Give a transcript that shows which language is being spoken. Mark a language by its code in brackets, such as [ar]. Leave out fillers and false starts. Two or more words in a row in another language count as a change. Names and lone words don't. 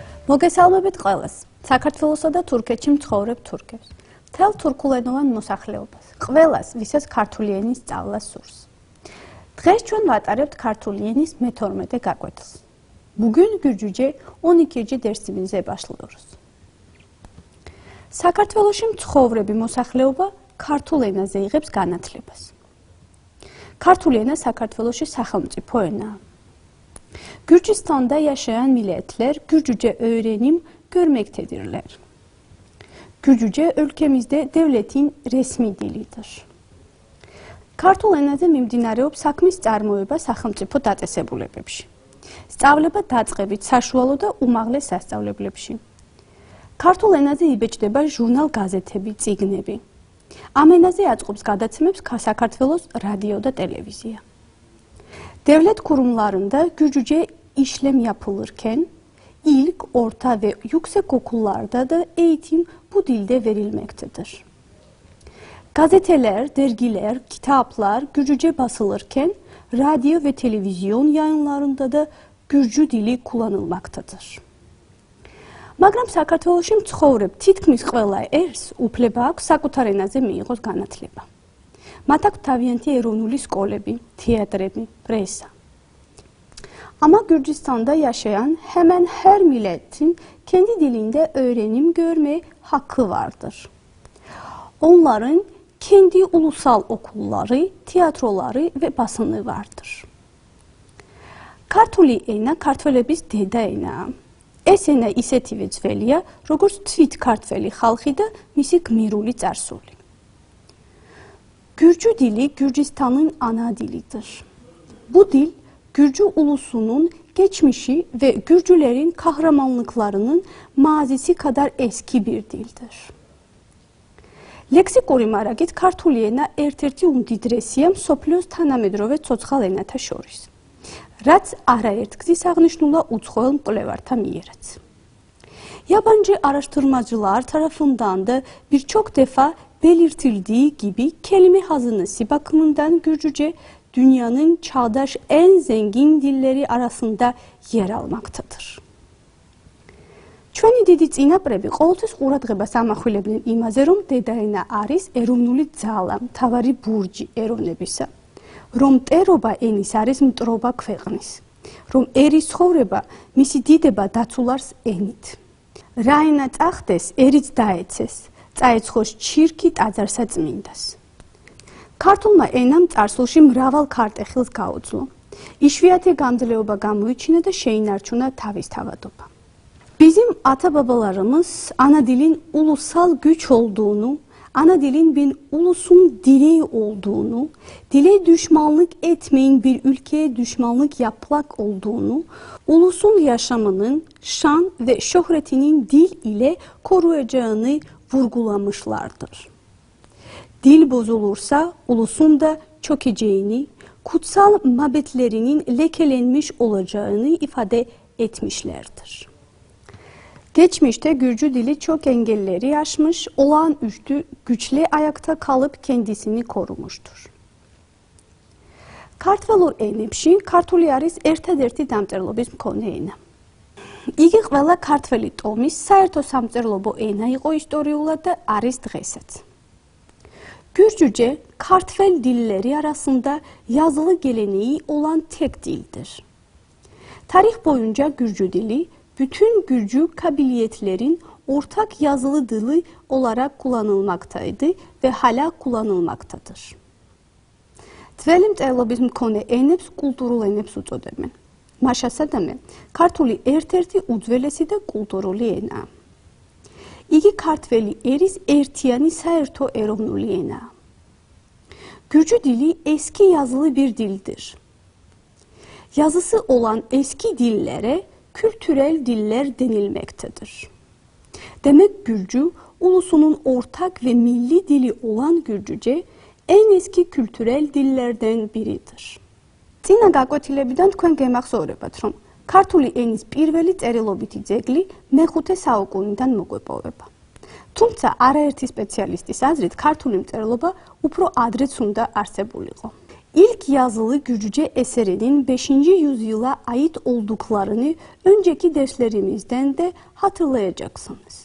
[ka] მოგესალმებით ყველას. საქართველოსა და თურქეთში მცხოვრებ თურქებს. მთელ თურქულენოვან მოსახლეობას. ყველას, ვისაც ქართული ენის სწავლა სურს. დღეს ჩვენ ვატარებთ ქართული ენის მე-12 გაკვეთილს. [tr] Bugün Gürcüce 12. dersimizə başlıyoruz. [ka] საქართველოში მცხოვრები მოსახლეობა ქართულ ენაზე იღებს განათლებას. ქართული ენა საქართველოში სახელმწიფო ენაა. [tr] Gürcistan'da yaşayan milletler Gürcüce öğrenim görmektedirler. Gürcüce ülkemizde devletin resmi dilidir. [ka] Ქართულ ენაზე მიმდინარეობს საქმის წარმოება სახელმწიფო დაწესებულებებში. სწავლება დაწყებით საშუალო და უმაღლეს სასწავლებლებში. ქართულ ენაზე იბეჭდება ჟურნალ-გაზეთები, წიგნები. ამ ენაზე aწყობს გადაცემებს საქართველოს რადიო და ტელევიზია. [tr] Devlet kurumlarında Gürcüce işlem yapılırken ilk, orta ve yüksek okullarda da eğitim bu dilde verilmektedir. Gazeteler, dergiler, kitaplar Gürcüce basılırken radyo ve televizyon yayınlarında da Gürcü dili kullanılmaktadır. [ka] Მაგრამ საქართველოში მცხოვრებ თითქმის ყველა ერს უფლება აქვს საკუთარ ენაზე მიიღოს განათლება. მათ აქვს თავიანთი ეროვნული სკოლები, teatrები, presa. [tr] Ama Gürcistan'da yaşayan hemen her milletin kendi dilinde öğrenim görme hakkı vardır. Onların kendi ulusal okulları, tiyatroları ve basını vardır. [ka] Ქართული ენა ქართველების დედა ენაა. ეს ენა ისეთივე ძველია, როგორც თვით ქართველი ხალხი და მისი გმირული წარსული. [tr] Gürcü dili Gürcistan'ın ana dilidir. Bu dil Gürcü ulusunun geçmişi ve Gürcülerin kahramanlıklarının mazisi kadar eski bir dildir. [ka] Leksikoრი მარაგით ქართული ენა ერთ-ერთი უმდიდრესია მსოფლიოს თანამედროვე ცოცხალ ენათა შორის, რაც არაერთ გზის აღნიშნულა უცხოელ მკვლევართა miyerაც. [tr] Yabancı araştırmacılar tarafından da birçok defa belirtildiği gibi kelime hazinesi bakımından Gürcüce dünyanın çağdaş en zengin dilleri arasında yer almaktadır. [ka] ჩვენი დიდი წინაპრები ყოველთვის ყურადღებას ამახვილებდნენ იმაზე, რომ დედა ენა არის ეროვნული ძალა, მთავარი ბურჯი ეროვნებისა, რომ მტერობა ენის არის მტრობა ქვეყნის, რომ ერის ცხოვრება მისი დიდება დაცულარს ენით. რა ენა წახდეს, ერიც დაეცეს, წაეცხოს ჩირქი ტაძარსა წმინდას. ქართულმა ენამ წარსულში მრავალ ქარტეხილს გაუძლო. იშვიათი გამძლეობა გამოიჩინა და შეინარჩუნა თავისთავადობა. [tr] Bizim ata-babalarımız ana dilin ulusal güç olduğunu, ana dilin bir ulusun direği olduğunu, dile düşmanlık etmeyin bir ülkeye düşmanlık yapmak olduğunu, ulusun yaşamının şan ve şöhretinin dil ile koruyacağını vurgulamışlardır. Dil bozulursa ulusun da çökeceğini, kutsal mabetlerinin lekelenmiş olacağını ifade etmişlerdir. Geçmişte Gürcü dili çok engelleri aşmış, olağanüstü güçle ayakta kalıp kendisini korumuştur. [ka] ქართველურ ენებში ქართული არის ერთადერთი დამწერლობის მქონე ენა. იგი ყველა ქართველი ტომის საერთო სამწერლობო ენა იყო ისტორიულად და არის დღესაც. [tr] Gürcüce, Kartvel dilleri arasında yazılı geleneği olan tek dildir. Tarih boyunca Gürcü dili, bütün Gürcü kabiliyetlerin ortak yazılı dili olarak kullanılmaktaydı ve hala kullanılmaktadır. [ka] Tveli მწერლობის მქონე ენებს კულტურულ ენებს უწოდებენ. მაშასადამე, ქართული ერთ-ერთი უძველესი და კულტურული ენაა. იგი ქართველი ერის ერთიანი საერთო ეროვნული ენაა. [tr] Gürcü dili eski yazılı bir dildir. Yazısı olan eski dillere kültürel diller denilmektedir. Demek Gürcü, ulusunun ortak ve milli dili olan Gürcüce en eski kültürel dillerden biridir. [ka] Წინა გაკვეთილებიდან თქვენ გემახსოვრებათ, რომ ქართული ენის პირველი წერილობითი ძეგლი მე-5 საუკუნიდან მოგვეპოვება. თუმცა არაერთი სპეციალისტის აზრით ქართული მწერლობა უფრო ადრეც უნდა არსებულიყო. [tr] İlk yazılı Gürcüce eserinin 5. yüzyıla ait olduklarını önceki derslerimizden de hatırlayacaksınız.